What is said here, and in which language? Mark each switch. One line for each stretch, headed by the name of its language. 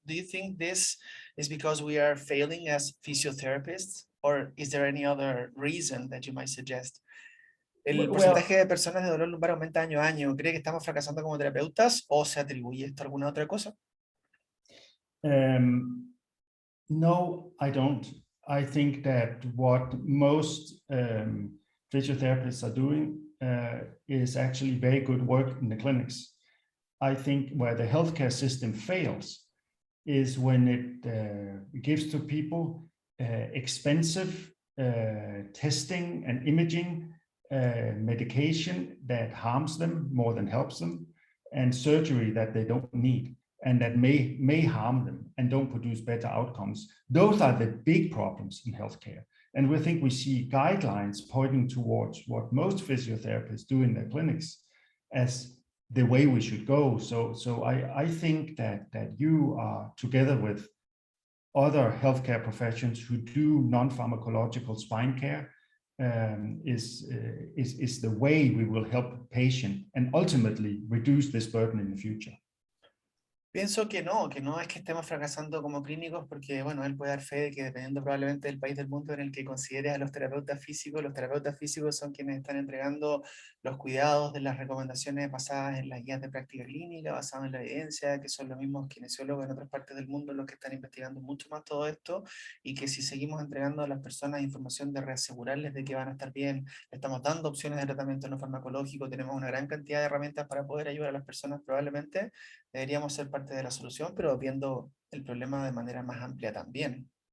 English: Do you think this is because we are failing as physiotherapists, or is there any other reason that you might suggest?
Spanish: ¿El porcentaje de personas de dolor lumbar aumenta año a año? ¿Cree que estamos fracasando como terapeutas o se atribuye esto a alguna otra cosa?
English: No, I don't. I think that what most physiotherapists are doing is actually very good work in the clinics. I think where the healthcare system fails is when it gives to people expensive testing and imaging, medication that harms them more than helps them, and surgery that they don't need and that may harm them and don't produce better outcomes. Those are the big problems in healthcare. And we think we see guidelines pointing towards what most physiotherapists do in their clinics as the way we should go. So I think that you are together with other healthcare professions who do non-pharmacological spine care is the way we will help the patient and ultimately reduce this burden in the future.
Spanish: Pienso que no es que estemos fracasando como clínicos, porque bueno, él puede dar fe de que dependiendo probablemente del país del mundo en el que consideres a los terapeutas físicos son quienes están entregando los cuidados de las recomendaciones basadas en las guías de práctica clínica, basadas en la evidencia, que son los mismos kinesiólogos en otras partes del mundo los que están investigando mucho más todo esto, y que si seguimos entregando a las personas información de reasegurarles de que van a estar bien, le estamos dando opciones de tratamiento no farmacológico, tenemos una gran cantidad de herramientas para poder ayudar a las personas, probablemente deberíamos ser parte de la solución, pero viendo el problema de manera más amplia también.